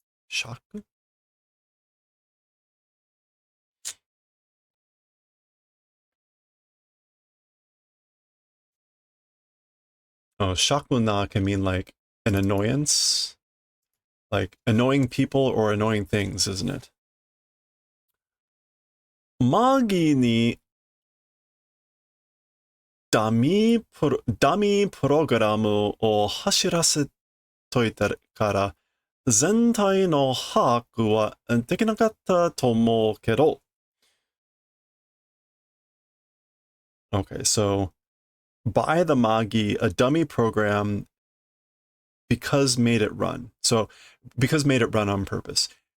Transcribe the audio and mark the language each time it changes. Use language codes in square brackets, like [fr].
[en] しゃく Oh, shakuna can mean like an annoyance, like annoying people or annoying things, isn't it? [ja] マギーにダミープログラムを走らせといたから全体の把握はできなかったと思うけど。 [en] Okay, so by the Magi, a dummy program because made it run. So because made it run on purpose.